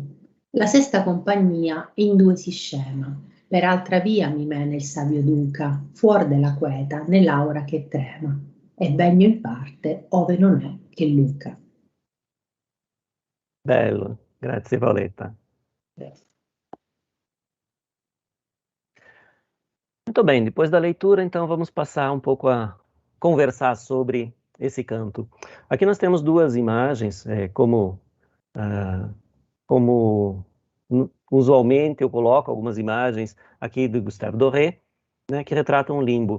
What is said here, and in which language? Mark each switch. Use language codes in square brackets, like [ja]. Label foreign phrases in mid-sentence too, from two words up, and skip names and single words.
[it] La sesta compagnia in due si scema, per altra via mi mena il savio duca, fuor della queta, nell'aura che trema, e begno in parte ove non è che Luca. Bello, grazie Paoletta. [pt] Muito bem, depois da leitura, então vamos passar um pouco a conversar sobre esse canto. Aqui nós temos duas imagens, como usualmente eu coloco algumas imagens aqui do Gustave Doré, né, que retratam o limbo.